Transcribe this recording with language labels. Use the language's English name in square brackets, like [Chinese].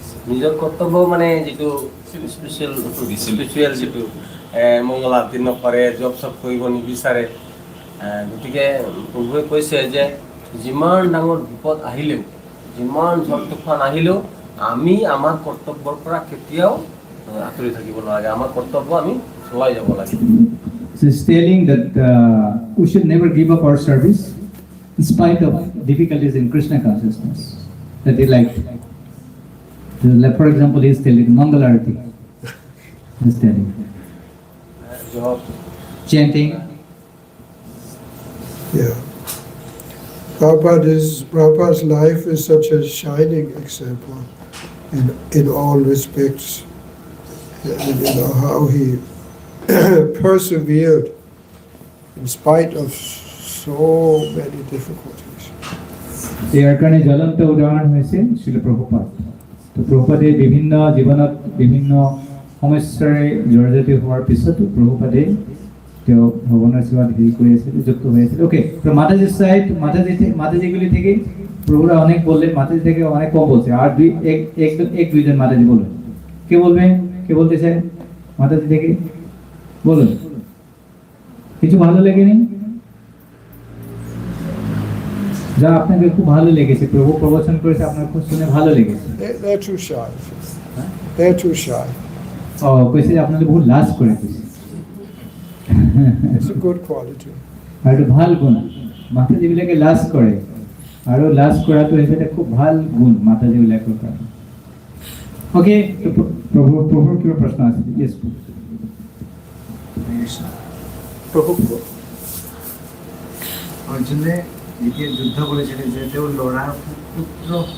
[Assamese] নিজৰ কৰ্তব্য মানে যিটো স্পিৰিচুৱেল যিটো মংগল আৰতি নকৰে জব চব কৰিব নিবিচাৰে গতিকে প্ৰভুৱে কৈছে যে যিমান ডাঙৰ বিপদ আহিলেও যিমান ঝড় তুফান আহিলেও আমি আমাৰ কৰ্তব্যৰ পৰা কেতিয়াও আঁতৰি থাকিব নালাগে আমাৰ কৰ্তব্য আমি চলাই যাব লাগে [English] So he's telling that we should never give up our service in spite of difficulties in Krishna consciousness that he liked. For example, he is telling Mangal Arati. He is telling. Chanting. Yeah. Prabhupada's life is such a shining example in all respects. And, you know, how he persevered in spite of so many difficulties. [Assamese] ইয়াৰ কাৰণে জ্বলন্ত উদাহৰণ হৈছে shrill প্ৰভুপাদ তো প্ৰভুপাদে বিভিন্ন জীৱনত বিভিন্ন সমস্যাৰে জৰ্জৰিত হোৱাৰ পিছতো প্ৰভুপাদে তেওঁ ভগৱানৰ সেৱাত হেৰি কৰি আছিল যুক্ত হৈ আছিল [Bangla] ওকে তো মাতাজি সাইড মাতাজিগুলি থেকে প্রভুরা অনেক বললেন মাতাজি থেকে অনেক কম বলছে আর এক দুইজন মাতাজি বলবেন কে বলবেন কে বলতে চায় মাতাজি থেকে বলুন কিছু ভালো লেগেনি যা আপনাকে খুব ভালো লেগেছে প্রভু প্রবচন করেছে আপনার খুব শুনে ভালো লেগেছে [English] They're too shy. They're too shy. [Bangla] ও কইছে আপনাদের বহুত লাজ করে কইছে [English] It's a good quality. [Bangla] আর ভাল গুণ মাতাজি বিলাকে লাজ করে আর লাজ করা তো এটা খুব ভাল গুণ মাতাজি বিলাকে করে ওকে প্রভুর কি প্রশ্ন আছে ইয়েস [Assamese] প্রভু অর্জুনে যেতিয়া যুদ্ধ কৰিছিলে যে তেওঁ ল'ৰাৰ পুত্ৰ